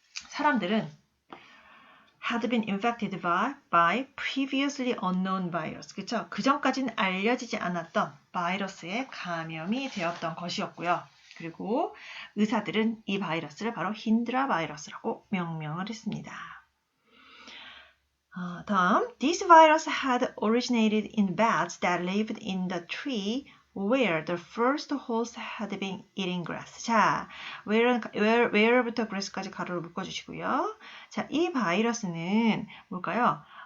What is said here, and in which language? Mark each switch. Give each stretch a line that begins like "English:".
Korean: 사람들은
English: had been infected by previously unknown virus.
Korean: 그쵸? 그 전까지는 알려지지 않았던 바이러스에 감염이 되었던 것이었고요. 그리고 의사들은 이 바이러스를 바로 힌드라 바이러스라고 명명을 했습니다. 다음,
English: this virus had originated in bats that lived in the tree where the first horse had been eating grass.
Korean: 자, where부터 grass까지 가로로 묶어주시고요. 자, 이 바이러스는 뭘까요?